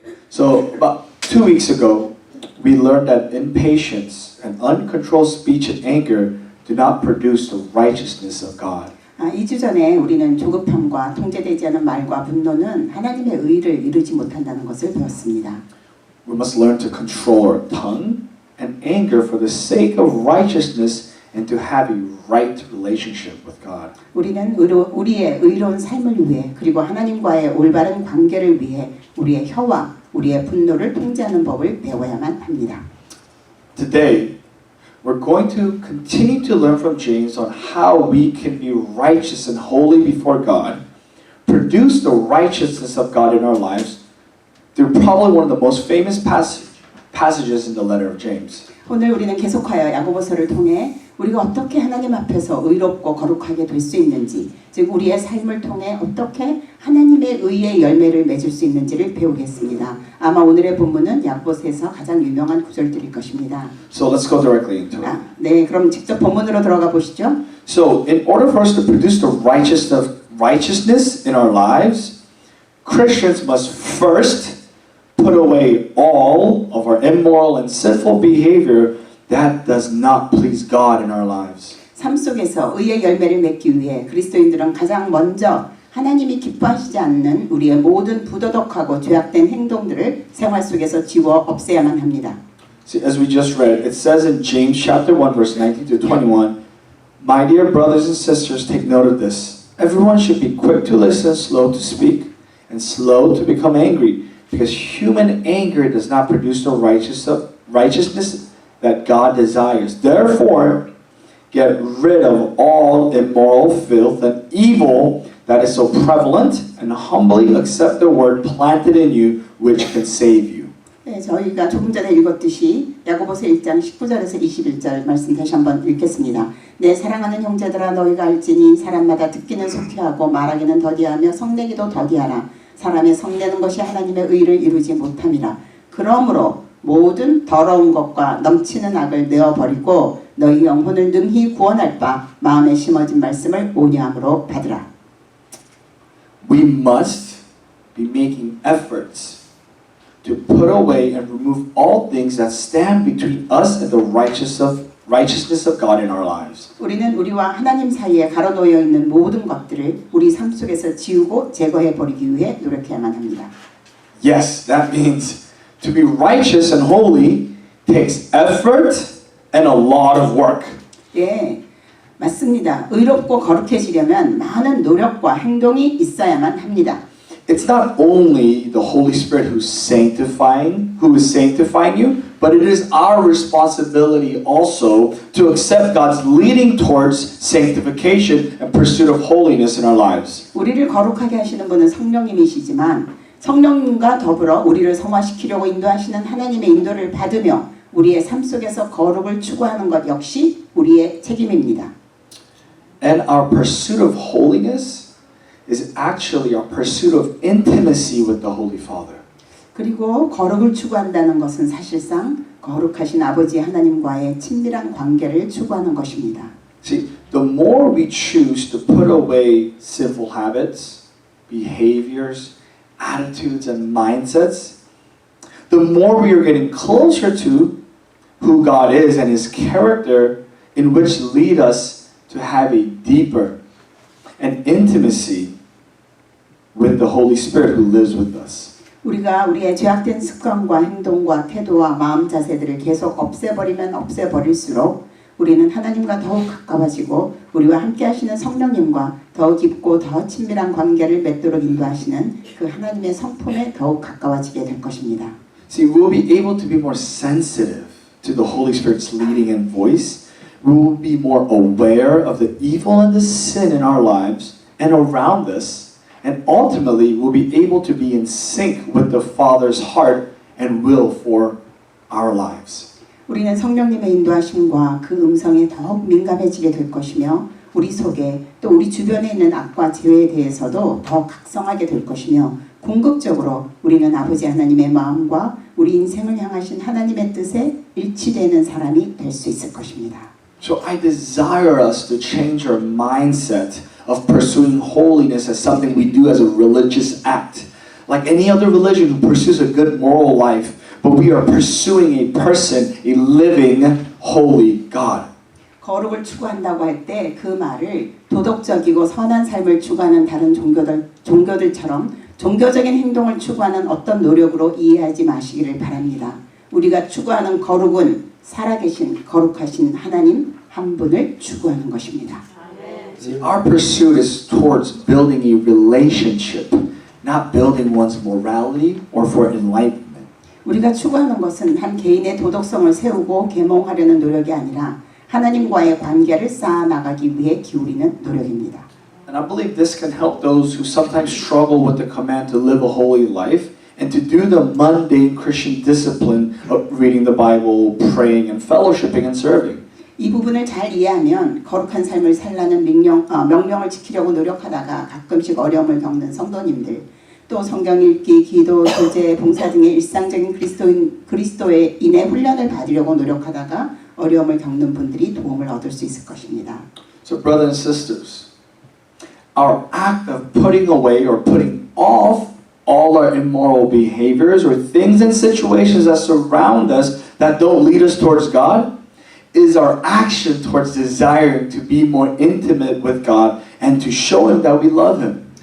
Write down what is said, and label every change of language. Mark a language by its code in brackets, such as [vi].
[en] So about 2 weeks ago, we learned that impatience and uncontrolled speech and anger do not produce the righteousness of God. [ko] 2주 전에 우리는 조급함과 통제되지 않은 말과 분노는 하나님의 의를 이루지 못한다는 것을 배웠습니다. [en] We must learn to control our tongue and anger for the sake of righteousness and to have a right relationship with God. [ko] 우리는 우리의 의로운 삶을 위해 그리고 하나님과의 올바른 관계를 위해 우리의 혀와 우리의 분노를 통제하는 법을 배워야만 합니다. [en] Today, we're going to continue to learn from James on how we can be righteous and holy before God, produce the righteousness of God in our lives through probably one of the most famous passages in the letter of James. [ko] 오늘 우리는 계속하여 야고보서를 통해 우리가 어떻게 하나님 앞에서 의롭고 거룩하게 될 수 있는지, 즉 우리의 삶을 통해 어떻게 하나님의 의의 열매를 맺을 수 있는지를 배우겠습니다. 아마 오늘의 본문은 야고보서에서 가장 유명한 구절들일 것입니다. [en] So let's go directly into it. [ko] 네, 그럼 직접 본문으로 들어가 보시죠. [en] So in order for us to produce the righteousness in our lives, Christians must first put away all of our immoral and sinful behavior that does not please God in our lives. [ko] 삶 속에서 의의 열매를 맺기 위해 그리스도인들은 가장 먼저 하나님이 기뻐하시지 않는 우리의 모든 부도덕하고 죄악된 행동들을 생활 속에서 지워 없애야만 합니다. [en] See, as we just read, it says in James chapter 1 verse 19 to 21, My dear brothers and sisters, take note of this. Everyone should be quick to listen, slow to speak, and slow to become angry, because human anger does not produce the righteousness that God desires. Therefore, get rid of all immoral filth and evil that is so prevalent, and humbly accept the word planted in you, which can save you. [ko] 네, 저희가 조금 전에 읽었듯이 야고보서 1장 19절에서 21절 말씀 다시 한번 읽겠습니다. 내 사랑하는 형제들아, 너희가 알지니 사람마다 듣기는 속히하고 말하기는 더디하며 성내기도 더디하라. 사람의 성내는 것이 하나님의 의를 이루지 못함이라. 그러므로 모든 더러운 것과 넘치는 악을 내어버리고 너희 영혼을 능히 구원할 바 마음에 심어진 말씀을 온유함으로 받으라. [en] We must be making efforts to put away and remove all things that stand between us and the righteousness of God in our lives. [ko] 우리는 우리와 하나님 사이에 가로놓여 있는 모든 것들을 우리 삶 속에서 지우고 제거해 버리기 위해 노력해야만 합니다. [en] Yes, that means to be righteous and holy takes effort and a lot of work. [ko] 예, 맞습니다. 의롭고 거룩해지려면 많은 노력과 행동이 있어야만 합니다. [en] It's not only the Holy Spirit who is sanctifying you, but it is our responsibility also to accept God's leading towards sanctification and pursuit of holiness in our lives. [ko] 우리를 거룩하게 하시는 분은 성령님이시지만 성령님과 더불어 우리를 성화시키려고 인도하시는 하나님의 인도를 받으며 우리의 삶 속에서 거룩을 추구하는 것 역시 우리의 책임입니다. [en] And our pursuit of holiness is actually our pursuit of intimacy with the Holy Father. [ko] 그리고 거룩을 추구한다는 것은 사실상 거룩하신 아버지 하나님과의 친밀한 관계를 추구하는 것입니다. [en] See, the more we choose to put away sinful habits, behaviors, attitudes, and mindsets, the more we are getting closer to who God is and His character, in which lead us to have a deeper and intimacy with the Holy Spirit who lives with us. [ko] 우리가 우리의 죄악된 습관과 행동과 태도와 마음 자세들을 계속 없애버리면 없애버릴수록 우리는 하나님과 더욱 가까워지고 우리와 함께 하시는 성령님과 더 깊고 더 친밀한 관계를 맺도록 인도하시는 그 하나님의 성품에 더욱 가까워지게 될 것입니다. [en] See, we'll be able to be more sensitive to the Holy Spirit's leading and voice. We will be more aware of the evil and the sin in our lives and around us. And ultimately, we'll be able to be in sync with the Father's heart and will for our lives. [ko] 우리는 성령님의 인도하심과 그 음성에 더욱 민감해지게 될 것이며 우리 속에 또 우리 주변에 있는 악과 죄에 대해서도 더 각성하게 될 것이며 궁극적으로 우리는 아버지 하나님의 마음과 우리 인생을 향하신 하나님의 뜻에 일치되는 사람이 될 수 있을 것입니다. [en] So I desire us to change our mindset of pursuing holiness as something we do as a religious act. like any other religion who pursues a good moral life, but we are pursuing a person, a living, holy God. [ko] 거룩을 추구한다고 할 때 그 말을 도덕적이고 선한 삶을 추구하는 다른 종교들처럼 종교적인 행동을 추구하는 어떤 노력으로 이해하지 마시기를 바랍니다. 우리가 추구하는 거룩은 살아계신 거룩하신 하나님 한 분을 추구하는 것입니다. [en] See, our pursuit is towards building a relationship, not building one's morality or for enlightenment. [ko] 우리가 추구하는 것은 한 개인의 도덕성을 세우고 계몽하려는 노력이 아니라 하나님과의 관계를 쌓아나가기 위해 기울이는 노력입니다. [en] And I believe this can help those who sometimes struggle with the command to live a holy life and to do the mundane Christian discipline of reading the Bible, praying, and fellowshipping and serving. [ko] 이 부분을 잘 이해하면 거룩한 삶을 살라는 명령을 지키려고 노력하다가 가끔씩 어려움을 겪는 성도님들, 또 성경 읽기, 기도, 교제, 봉사 등의 일상적인 그리스도인의 훈련을 받으려고 노력하다가 어려움을 겪는 분들이 도움을 얻을 수 있을 것입니다. [en] So brothers and sisters, our act of putting away or putting off all our immoral behaviors or things and situations that surround us that don't lead us towards God is our action towards desiring to be more intimate with God and to show Him that we love Him.